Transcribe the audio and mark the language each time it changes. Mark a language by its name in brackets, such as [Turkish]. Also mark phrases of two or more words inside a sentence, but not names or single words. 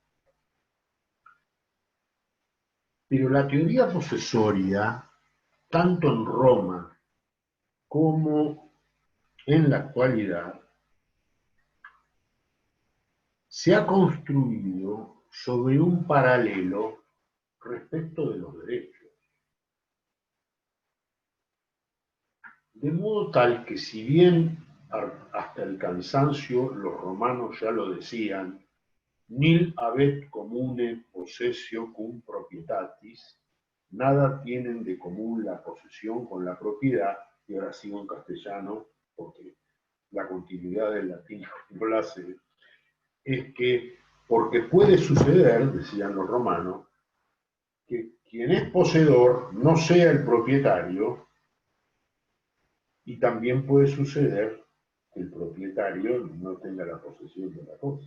[Spanish] Pero la teoría posesoria, tanto en Roma como en la actualidad, se ha construido sobre un paralelo respecto de los derechos. De modo tal que si bien hasta el cansancio los romanos ya lo decían, [Latin] nil habet comune possessio cum proprietatis, [Spanish] nada tienen de común la posesión con la propiedad, y ahora sigo en castellano porque la continuidad del latín no la hace, es que porque puede suceder, decían los romanos, que quien es poseedor no sea el propietario, y también puede suceder que el propietario no tenga la posesión de la cosa.